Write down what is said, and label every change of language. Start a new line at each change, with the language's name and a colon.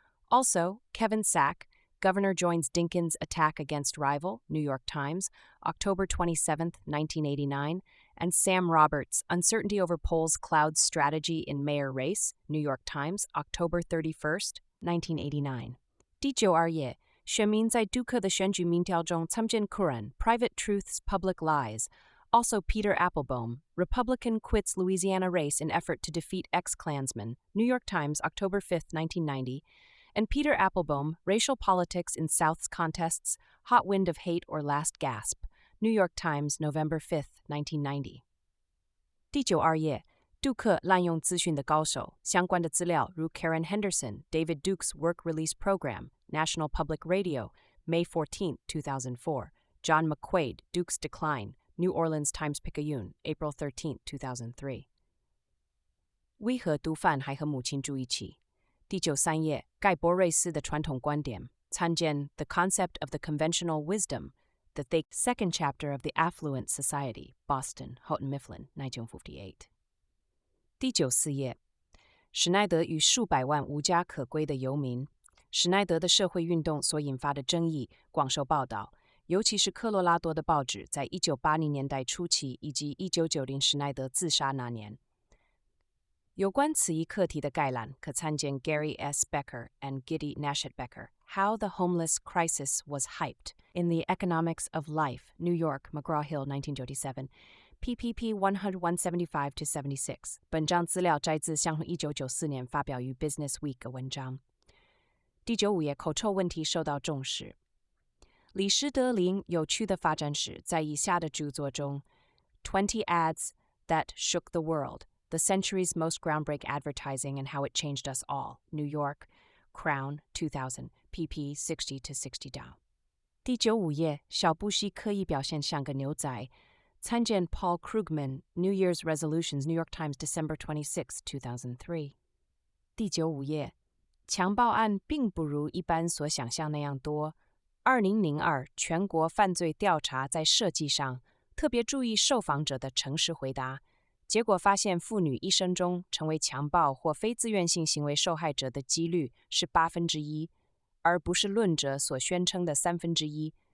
English: Also, Kevin Sack, Governor Joins Dinkins Attack Against Rival, New York Times, October 27, 1989, and Sam Roberts, Uncertainty Over Polls Clouds Strategy in Mayor Race, New York Times, October 31, 1989.
Chinese: 第92页，选民在杜克的选举民调中参见 Curran,
English: Private Truths, Public Lies. Also Peter Applebaum, Republican Quits Louisiana Race in Effort to Defeat Ex-Klansman, New York Times, October 5, 1990, and Peter Applebaum, Racial Politics in South's Contests, Hot Wind of Hate or Last Gasp, New York Times, November 5, 1990.
Chinese: 第92页，杜克滥用资讯的高手，相关的资料如
English: Karen Henderson, David Duke's Work Release Program, National Public Radio, May 14, 2004, John McQuaid, Duke's Decline, New Orleans Times-Picayune, April 13, 2003。
Chinese: 为何毒贩还和母亲住一起？第93页，盖博瑞斯的传统观点，参见
English: The Concept of the Conventional Wisdom, The Thick Second Chapter of the Affluent Society, Boston, Houghton Mifflin, 1958。
Chinese: 第94页，史奈德与数百万无家可归的游民，史奈德的社会运动所引发的争议广受报道。尤其是科罗拉多的报纸在1980年代初期以及1990史奈德自杀那年。有关此一课题的概览可参见 Gary S.
English: Becker and Giddy Nashett Becker, How the Homeless Crisis Was Hyped in the Economics of Life, New York, McGraw-Hill, 1997, PPP 175-76。
Chinese: 本章资料摘自向1994年发表于 Business Week 的文章。第95页，口臭问题受到重视。李施德林有趣的发展史在以下的著作中
English: 20 Ads That Shook the World, The Century's Most Groundbreaking Advertising and How It Changed Us All, New York, Crown, 2000, pp. 60-60
Chinese: 第95页，小布希刻意表现像个牛仔，参见
English: Paul Krugman, New Year's Resolutions, New York Times, December 26, 2003。
Chinese: 第95页，强暴案并不如一般所想象那样多。 2002全国犯罪调查在设计上特别注意受访者的诚实回答，结果发现妇女一生中成为强暴或非自愿性行为受害者的几率是1%，而不是论者所宣称的1/3。